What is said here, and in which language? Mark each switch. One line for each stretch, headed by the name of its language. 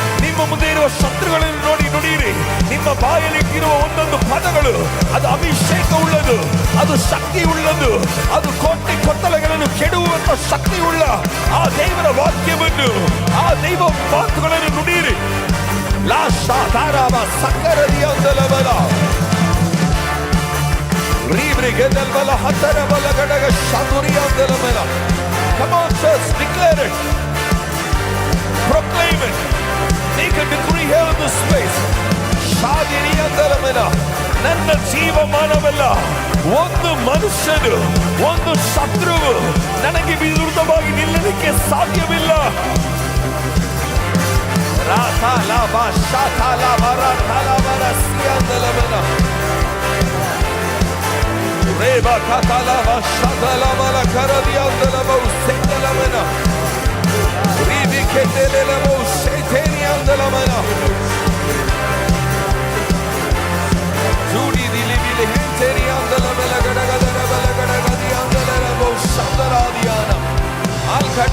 Kannada: ನಿಮ್ಮ ಮುಂದೆ ಇರುವ ಶತ್ರುಗಳನ್ನು ನೋಡಿ ನುಡಿಯಿರಿ. ನಿಮ್ಮ ಬಾಯಲ್ಲಿ ಇರುವ ಒಂದೊಂದು ಪದಗಳು ಅದು ಅಭಿಷೇಕ ಉಳ್ಳದು, ಅದು ಶಕ್ತಿ ಉಳ್ಳದು, ಅದು ಕೋಟೆ ಕೊತ್ತಲೆಗಳನ್ನು ಕೆಡುವಂತ ಶಕ್ತಿ ಉಳ್ಳ ಆ ದೇವರ ವಾಕ್ಯವನ್ನು, ಆ ದೈವ ಮಾತುಗಳನ್ನು ನುಡಿಯಿರಿ. ಲಾಶಾ Tara Ma ಸಕ್ಕರದಿಯ ಅಂದಲಬಲ ರೀಬ್ರಿಗೆದಲ್ಬಲ ಹತ್ತರಬಲ ಗಡಗ ಶತುರಿಯ ಅಂದಲಬಲ.
English: Come on, church, declare it. Proclaim it. Make a decree here in this place. ಶಾದಿರಿಯ ಅಂದಲಬಲ.
Kannada: ನನ್ನ ಜೀವಮಾನವೆಲ್ಲ ಒಂದು ಮನುಷ್ಯನು, ಒಂದು ಶತ್ರುವು ನನಗೆ ವಿರುದ್ಧವಾಗಿ ನಿಲ್ಲಲಿಕ್ಕೆ ಸಾಧ್ಯವಿಲ್ಲ. ರಾತಾಲಾಬ ಶಾತಾಲಾಬ ರಾತಾಲಾಬ ಸಿಯಂದಲಬಲ ರೇಬ ಕಾತಾಲಾಬ ಶಾತಾಲಾಬಲ ಕರದಿಯಂದಲಬ ಸೆಂದಲಬಲ ರೀಬಿ ಕೆಟೆಲೆಲಬ ಶೈತೇನಿಯಂದಲಬಲ ಜೂಡಿ ದಿಲಿಬಿಲಿ ಹೆಂಚೆನಿಯಂದಲಬಲ ಗಡಗದರಬಲ ಗಡಗದಿಯಂದಲಬ ಶಂದರಾದಿಯಾನ ಅಲ್